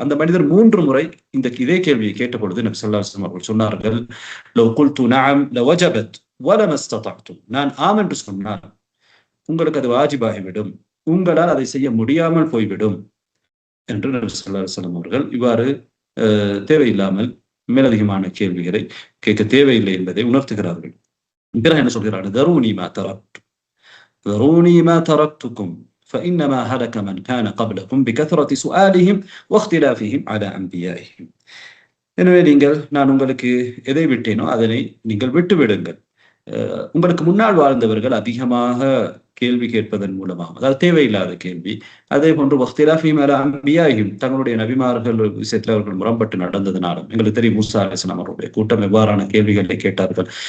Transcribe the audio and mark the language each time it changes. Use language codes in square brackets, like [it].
[ta] அந்த மனிதர் 3 முறை இதே கேள்வியை கேட்ட பொழுது நபி ஸல்லல்லாஹு அலைஹி வஸல்லம் அவர்கள் சொன்னார்கள், [ar] லவ் குல்து நஅம் லவஜபத் வலமா இஸ்ததஅதும். [ta] நான் ஆம் என்று சொன்னால் உங்களுக்கு அது வாஜிபாகிவிடும், உங்களால் அதை செய்ய முடியாமல் போய்விடும் என்று நபி ஸல்லல்லாஹு அலைஹி வஸல்லம் அவர்கள் இவ்வாறு தேவையில்லாமல் மேலதிகமான கேள்விகளை கேட்க தேவையில்லை என்பதை உணர்த்துகிறார்கள். பிறகு என்ன சொல்கிறார்கள்? [ar] தரூனி மா தரக்து, தரூனி மா தரக்துக்கும் فإنما هلك من كان قبلكم بكثرة سؤالهم واختلافهم على أنبيائهم. [ta] எனவே நான் உங்களுக்கு எதை விட்டேனோ அதனை நீங்கள் விட்டுவிடுங்கள். உங்களுக்கு முன்னால் வாழ்ந்தவர்கள் அதிகமாக கேள்வி கேட்பதன் மூலமாக, அதாவது தேவையில்லாத கேள்வி, அதே போன்று [ar] வக்திலாஃபிஹிம் அலா அன்பியாஹிம், [ta] தங்களுடைய நபிமார்கள் விஷயத்தில் அவர்கள் முரண்பட்டு நடந்ததனாலும், எங்களுக்கு தெரியும் மூஸா அலைஹிஸ்ஸலாம் அவருடைய கூட்டம் எவ்வாறான கேள்விகளை கேட்டார்கள்.